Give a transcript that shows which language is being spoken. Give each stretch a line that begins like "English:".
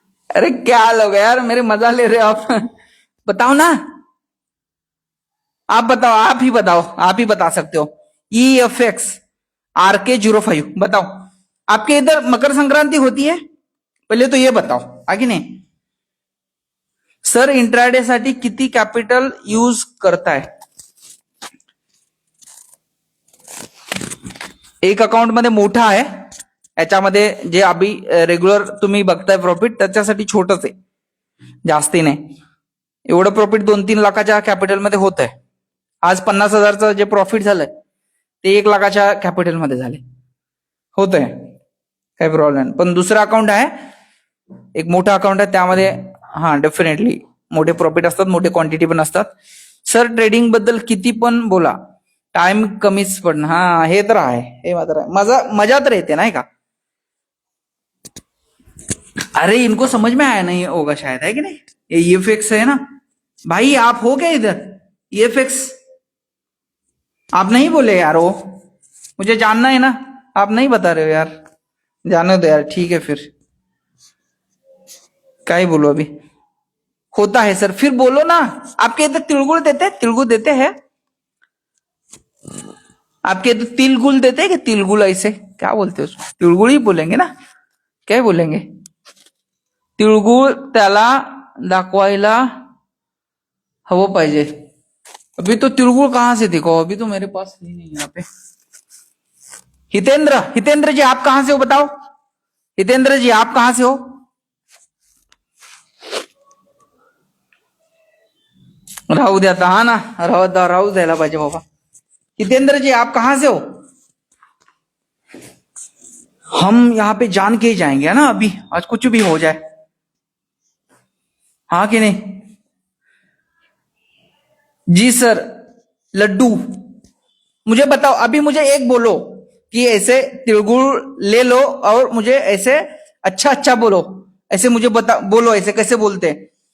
Hindi: अरे क्या लोग यार, मेरे मजा ले रहे हो आप। बताओ ना, आप बताओ, आप ही बताओ, आप ही बता सकते हो। EFX RK05 बताओ। आपके इधर मकर संक्रांति होती है? पहले तो ये बताओ, आगे नहीं।
Marathi: सर इंट्राडे साठी किती कॅपिटल यूज करताय? एक अकाउंट मध्ये मोठा आहे, याच्यामध्ये जे अभी रेग्युलर तुम्ही बघताय प्रॉफिट, त्याच्यासाठी छोटच आहे, जास्ती नाही। एवढं प्रॉफिट 2-3 लाखाच्या कॅपिटलमध्ये होत आहे। आज 50,000चं जे प्रॉफिट झालंय ते 1 लाखाच्या कॅपिटलमध्ये झाले, होत आहे, काही प्रॉब्लेम नाही। पण दुसरा अकाउंट आहे, एक मोठा अकाउंट आहे, त्यामध्ये हा डेफिनेटली मोठे प्रॉफिट असतात, मोठे क्वांटिटी पण असतात। सर ट्रेडिंग बद्दल किती पण बोला, टाइम कमीच पडणं, हा हे तर आहे, हे मात्र आहे। मजा तर येते नाही का?
Hindi: अरे इनको समझ में आया नहीं होगा शायद, है कि नहीं? ये EFX है ना भाई, आप हो क्या इधर? EFX आप नहीं बोले यार, वो मुझे जानना है ना। आप नहीं बता रहे हो यार, जाने दो यार, ठीक है फिर, क्या ही बोलो अभी। होता है सर, फिर बोलो ना। आपके इधर तिलगुल देते हैं, तिलगुल देते हैं आपके इधर तिलगुल देते हैं कि तिलगुल, ऐसे क्या बोलते हो उसको, तिलगुल ही बोलेंगे ना, क्या बोलेंगे।
Marathi: तिळगुळ त्याला दाखवायला हवं पाहिजे।
Hindi: अभी तो तिळगुळ कहां से देखो, अभी तो मेरे पास ही नहीं यहाँ पे। हितेंद्र, हितेंद्र जी आप कहां से हो बताओ, हितेंद्र जी आप कहां से हो।
Marathi: राहू द्या आता, हा ना, राहू द्यायला पाहिजे बाबा।
Hindi: हितेंद्र जी आप कहां से हो। हम यहाँ पे जान के ही जाएंगे, है ना, अभी आज कुछ भी हो जाए, हाँ कि नहीं। जी सर। लड्डू, मुझे बताओ, अभी मुझे एक बोलो कि ऐसे तिलगुड़ ले लो और मुझे ऐसे अच्छा अच्छा बोलो, ऐसे मुझे बता, बोलो ऐसे कैसे बोलते हैं।